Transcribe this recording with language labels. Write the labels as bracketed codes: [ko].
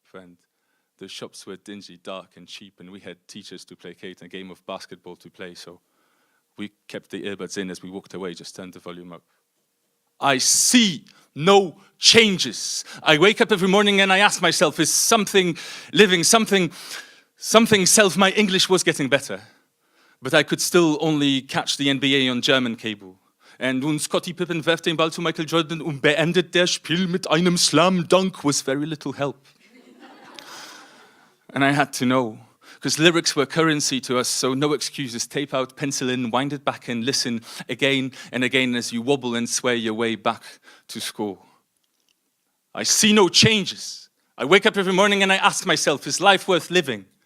[en] And the shops were dingy, dark, and cheap, and we had teachers to placate and a game of basketball to play, so we kept the earbuds in as we walked away, just turned the volume up. I see no changes. I wake up every morning and I ask myself, is something living, something self? My English was getting better, but I could still only catch the NBA on German cable. [de] Und Scottie Pippen werft den Ball zu Michael Jordan und beendet das Spiel mit einem Slam Dunk [en] was very little help. And I had to know, because lyrics were currency to us, so no excuses. Tape out, pencil in, wind it back and listen again and again as you wobble and sway your way back to school. I see no changes. I wake up every morning and I ask myself, is life worth living?